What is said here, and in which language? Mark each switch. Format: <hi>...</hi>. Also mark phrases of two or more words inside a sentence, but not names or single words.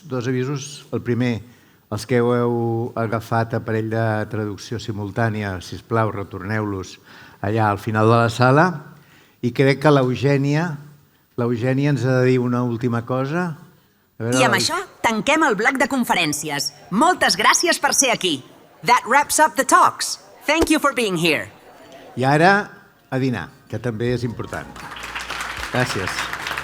<ca>El primer, els que heu agafat aparell de traducció simultània, sisplau, retorneu-los allà al final de la sala. I crec que l'Eugènia ens ha de dir una última cosa. I amb això tanquem el bloc de conferències. Moltes gràcies per ser aquí.</ca> <en>That wraps up the talks. Thank you for being here.</en> <ca>I ara a dinar, que també és important. Gràcies.</ca>